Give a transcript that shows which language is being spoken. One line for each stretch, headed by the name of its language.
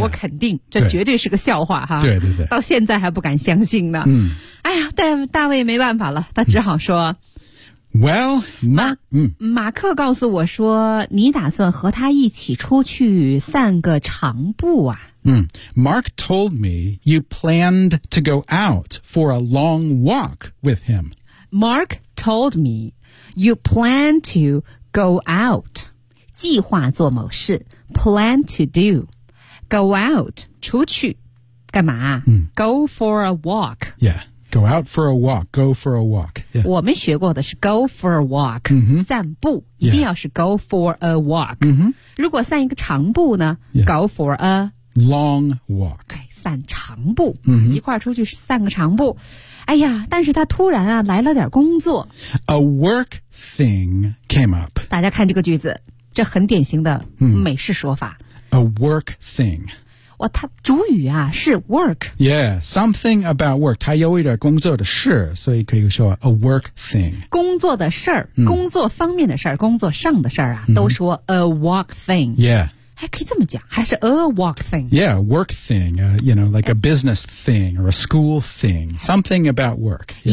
Chinese: 我肯定，这绝对是个笑话哈。对对对，到现在还不敢相信呢。嗯，哎呀，但大卫没办法了，他只好说。嗯 Well, 马克告诉我说，你打算和他一起出去散个长步啊。
English: 嗯 ,Mark told me you planned to go out for a long walk with him. Mark told me you plan to go out.
Chinese: 计划做某事 ,
English: plan to do. Go out,
Chinese: 出去干嘛、嗯、
English: ?Go for a walk. Yeah. Go out for a walk, go for a walk.、Yeah.
Chinese: 我们学过的是
English: go for a walk,、 mm-hmm.
Chinese: 散步、 yeah. 一定要是
English: go for a walk.、 Mm-hmm.
Chinese: 如果散一个长步呢、 yeah.
English: go for a long walk.
Chinese: 散长步、 mm-hmm. 一块出去散个长步。哎呀但是他突然啊来了点工作。
English: A work thing came up.
Chinese: 大家看这个句子这很典型的美式说法。
English: A work thing.
Chinese: 哦、他主语啊是 work
English: Yeah, something about work
Chinese: 他有一点工作的事所以可以说
English: a work thing
Chinese: 工作的事儿、嗯、工作方面的事儿工作上的事儿啊、嗯、都说
English: a work thing Yeah
Chinese: 还可以这么讲还是
English: a work thing Yeah, work thing、you know, like a business thing or a school thing Something about work、yeah.